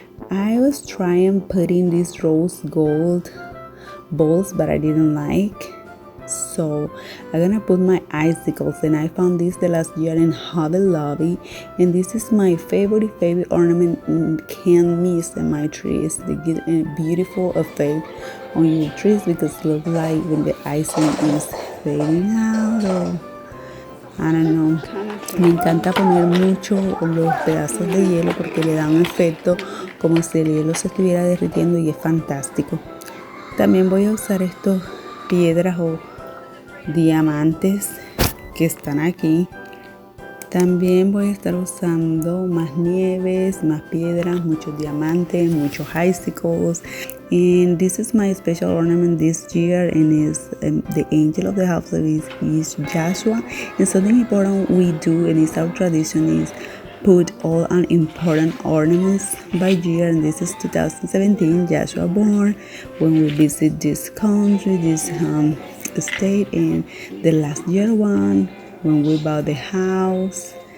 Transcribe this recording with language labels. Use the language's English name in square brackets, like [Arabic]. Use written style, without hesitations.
[English] I was trying putting these rose gold bowls, but I didn't like, so I'm gonna put my icicles, and I found this the last year in Hobby Lobby, and this is my favorite ornament. Can't miss in my trees. They get a beautiful effect on your trees, because look like when the icing is fading out, or I don't know. [Spanish] Me encanta poner mucho los pedazos de hielo porque le dan un efecto como si el hielo se estuviera derritiendo, y es fantástico. También voy a usar estos piedras o diamantes que están aquí. También voy a estar usando más nieves, más piedras, muchos diamantes, muchos icicles. [English] And this is my special ornament this year, and is the angel of the house is Joshua. And something important we do, and it's our tradition, is put all our important ornaments by year. And this is 2017, Joshua born, when we visit this country, this state, and the last year one when we bought the house.